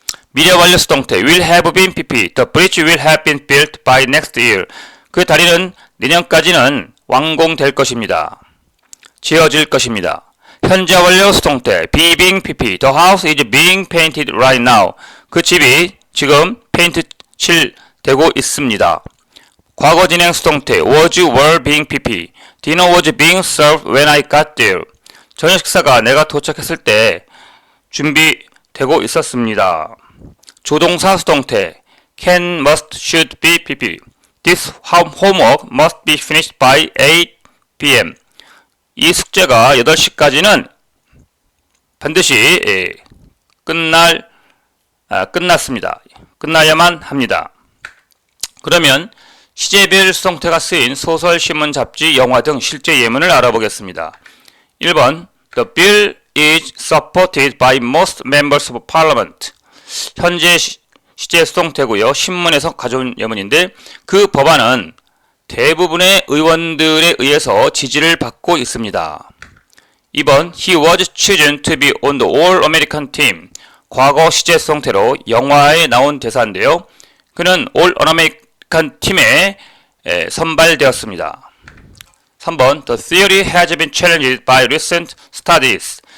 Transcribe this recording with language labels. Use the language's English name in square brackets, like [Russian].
[Korean] 미래 완료 수동태 [English] will have been pp. The bridge will have been built by next year. [Korean] 그 다리는 내년까지는 완공될 것입니다. 지어질 것입니다. 현재 완료 수동태 be being pp. [English] The house is being painted right now. [Korean] 그 집이 지금 페인트 칠되고 있습니다. 과거 진행 수동태 [English] was were being pp. Dinner was being served when I got there. [Korean] 저녁 식사가 내가 도착했을 때 준비되고 있었습니다. 조동사 수동태 can, must, should be pp. [English] This homework must be finished by 8 p.m. [Korean] 이 숙제가 8시까지는 반드시 끝났습니다. 끝나야만 합니다. 그러면 시제별 수동태가 쓰인 소설, 신문, 잡지, 영화 등 실제 예문을 알아보겠습니다. [English] 1번 The bill is supported by most members of parliament. [Korean] 현재 시제 수동태고요. 신문에서 가져온 예문인데 그 법안은 대부분의 의원들에 의해서 지지를 받고 있습니다. [English] 2번 He was chosen to be on the All-American team. [Korean] 과거 시제 수동태로 영화에 나온 대사인데요. 그는 [English] All-American [Korean] 팀에 선발되었습니다. [English] 3번 The theory has been challenged by recent studies.